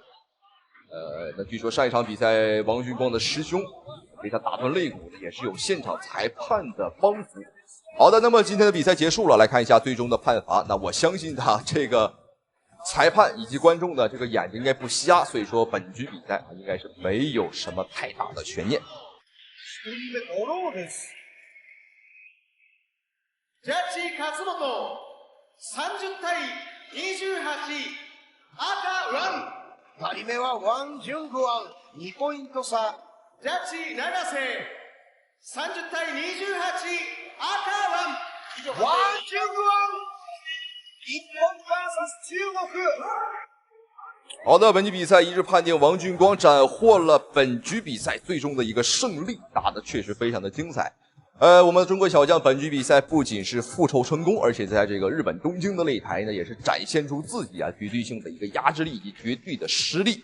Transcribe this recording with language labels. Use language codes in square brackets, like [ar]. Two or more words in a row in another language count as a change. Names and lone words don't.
[zh] 那据说上一场比赛王俊光的师兄被他打断肋骨的，也是有现场裁判的帮扶。好的，那么今天的比赛结束了，来看一下最终的判罚。那我相信这个裁判以及觀眾的这个眼睛应该不瞎，所以说本局比赛应该是没有什么太大的悬念。 [ja] ジャッジ勝本30対28赤ワン。 2人目はワン・ジュングアン2ポイント差。ジャッジ永瀬30対28赤ワン。ワン・ジュングアン日本 VS 中国。 [zh] 好的，本局比赛一致判定王俊光斩获了本局比赛最终的一个胜利，打得确实非常的精彩。我们的中国小将本局比赛不仅是复仇成功，而且在这个日本东京的擂台呢，也是展现出自己绝对性的一个压制力以及绝对的实力。